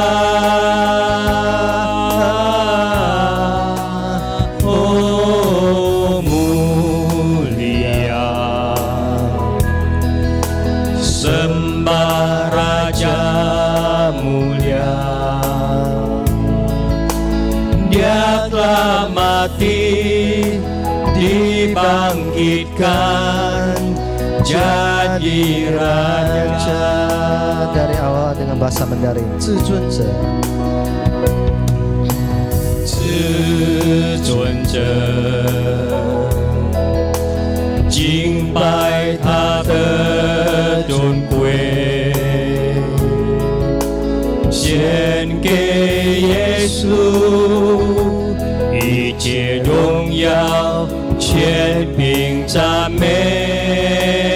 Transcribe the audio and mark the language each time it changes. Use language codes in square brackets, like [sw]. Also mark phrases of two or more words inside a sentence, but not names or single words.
[id] Oh mulia, sembah Raja mulia. Dia telah mati, dibangkitkan jadi raja. Dari awal dengan bahasa Mandarin, 至尊者， [zh] 至尊者，敬拜他的尊贵，献给耶稣一切荣耀、权柄、赞美。